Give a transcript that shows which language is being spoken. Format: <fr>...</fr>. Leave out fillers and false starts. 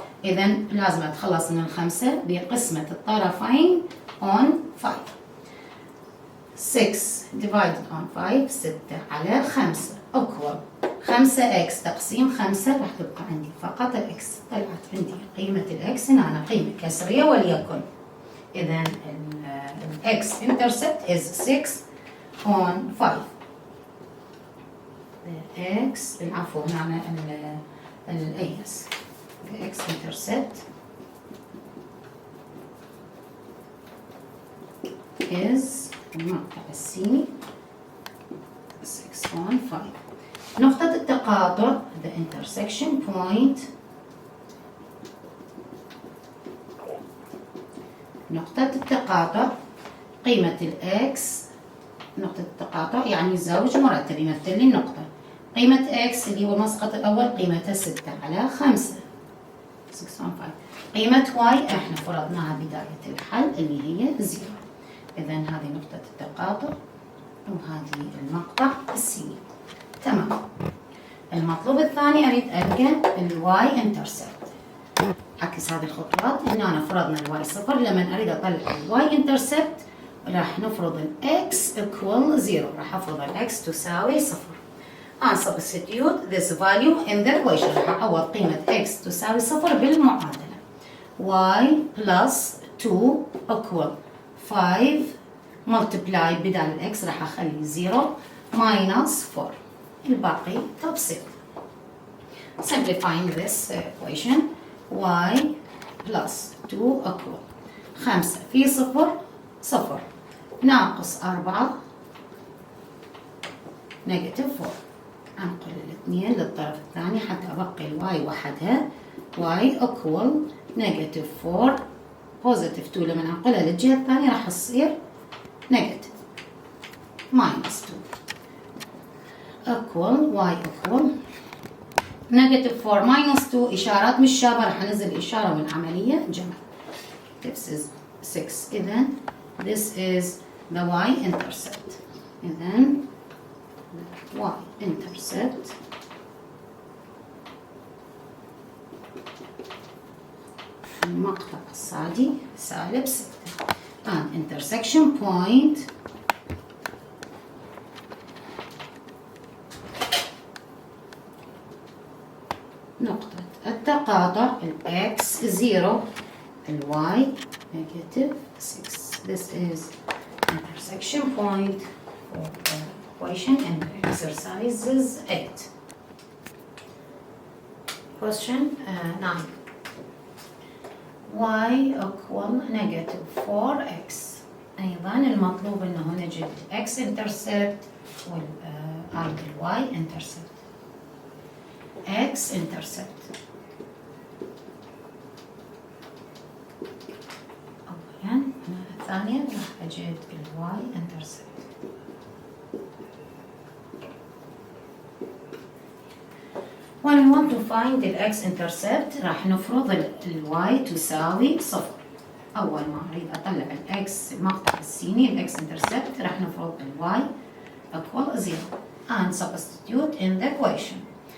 <ar>إذا لازم أتخلص من الخمسة بقسمة الطرفين</ar> <en>on 5.</en> <ar>6</ar> <en>divided on 5</en> <ar>6 على 5 equal 5x تقسيم 5 راح تبقى عندي فقط الإكس. طلعت عندي قيمة الإكس هنا قيمة كسرية وليكن. إذا الإكس</ar> <en>intercept is 6 on 5. the x</en> <ar>العفو هنا الأيس</ar> <en>the x intercept is</en> <ar>المقطع السيني</ar> <en>6 on 5.</en> <ar>نقطة التقاطع</ar> <en>the intersection point</en> <ar>نقطة التقاطع قيمة الإكس. نقطة التقاطع يعني زوج مرتب يمثل لي النقطة. قيمة إكس اللي هو المسقط الأول قيمته 6 على 5</ar> <en>6 on 5.</en> <ar>قيمة واي احنا فرضناها بداية الحل اللي هي 0. إذا هذه نقطة التقاطع وهذه المقطع السيني. تمام. المطلوب الثاني أريد ألقى الواي انترسبت. عكس هذه الخطوات. هنا أنا فرضنا الواي 0. لما أريد أطلع الواي انترسبت راح نفرض الإكس</ar> <en>equal 0.</en> <ar>راح أفرض الإكس تساوي 0.</ar> <en>I substitute this value in the equation.</en> <ar>راح أعوض قيمة x تساوي 0 بالمعادلة.</ar> <en>y plus 2 equal 5 multiply</en> <ar>بدال الx راح أخلي</ar> <en>0 minus 4.</en> <ar>الباقي تبسيط.</ar> <en>Simplifying this equation y plus 2 equal 5 في 0 0</en> <ar>ناقص 4 نيجاتيف 4. أنقل الاثنين للطرف الثاني حتى أبقي الواي وحدها. y equal نيجاتيف 4 بوزيتيف 2 لما أنقلها للجهة الثانية راح تصير نيجاتيف</ar> <en>minus 2 equal y equal</en> <ar>نيجاتيف 4 minus 2. إشارات مش شابة راح أنزل إشارة والعملية جمع.</ar> <en>This is 6.</en> <ar>إذا</ar> <en>this is the y intercept.</en> <ar>إذا y intercept المقطع الصادي سالب 6</ar> <en>and intersection point</en> <ar>نقطة التقاطع ال x 0 ال y</ar> <en>negative 6. This is intersection point for the equation and exercises 8. Question 9. y equal negative 4x.</en> <ar>أيضا المطلوب أنه نجد</ar> <en>x intercept</en> <ar>هاي الواي انترسبت. اكس انترسبت اولا ثانيا راح اجد الواي انترسبت.</ar> <en>when we want to find the x-intercept</en> <ar>راح نفرض y تساوي صفر. أول ما أريد أطلع x المقطع السيني x-intercept راح نفرض</ar> <en>y equal 0 and substitute in the equation.</en>